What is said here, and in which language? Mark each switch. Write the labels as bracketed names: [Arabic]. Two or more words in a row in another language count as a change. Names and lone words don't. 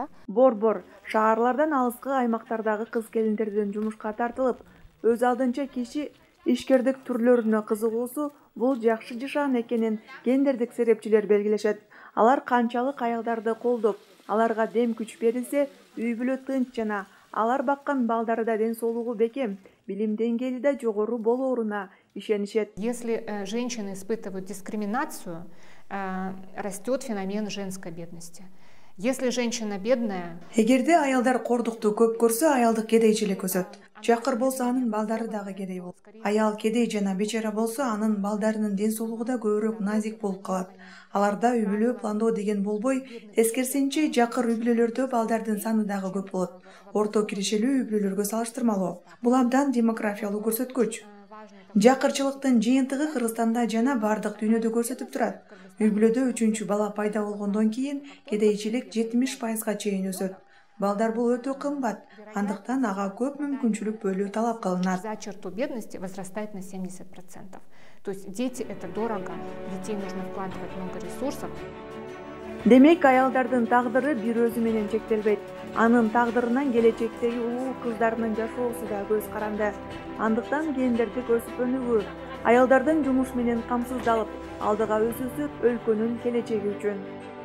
[Kyrgyz] Борбор шаарлардан алыскы аймактардагы кыз-келиндердин жумушка тартылып, өз алдынча киши ишкердик түрлөрүнө кызыгуусу бул жакшы жашаан экенин гендердик серепчилер белгилешет. Алар канчалык аялдарды колдоп, аларга дем күч берилсе, үй бүлө тынч жана алар баккан балдары да ден соолугу бекем, билим деңгээли да жогору болооруна ишенишет. [Russian] Если женщины испытывают дискриминацию, растет феномен женской бедности. Если женщина бедная, [Kyrgyz] эгерде аялдар кордукту көп көрсө, аялдык кедейчилик өсөт. Жакыр болсо, анын балдары дагы кедей болот. Аял кедей жана бечара болсо, анын балдарынын ден соолугу да көбүрөөк назик болуп калат. Аларда үй бүлө пландоо деген болбой, тескерисинче жакыр үй бүлөлөрдө балдардын саны дагы көп болот. Орто киришелүү үй бүлөлөргө салыштырмалуу. Бул абдан демографиялуу көрсөткүч. Жакырчылыктын жыйынтыгы Кыргызстанда жана бардык дүйнөдө көрсөтүп турат. Үй бүлөдө 3-чү бала пайда болгондон кийин кедейчилик 70%га чейин өсөт. Балдар бул өтө кымбат, андыктан ага көп мүмкүнчүлүк бөлүү талап кылынат. [Russian] За черту бедности возрастает на 70%. То есть дети это дорого, детей нужно вкладывать много ресурсов. [Kyrgyz] Демек, аялдардын тагдыры бир өзү менен чектелбейт. Анын тагдырынан келечектеги улуу кыздарынын жашоосу да көз каранды. Андыктан кээндерди өсүп өнүгүү, аялдардын жумуш менен камсыздалып, алдыга өсүүсү өлкөнүн келечеги үчүн.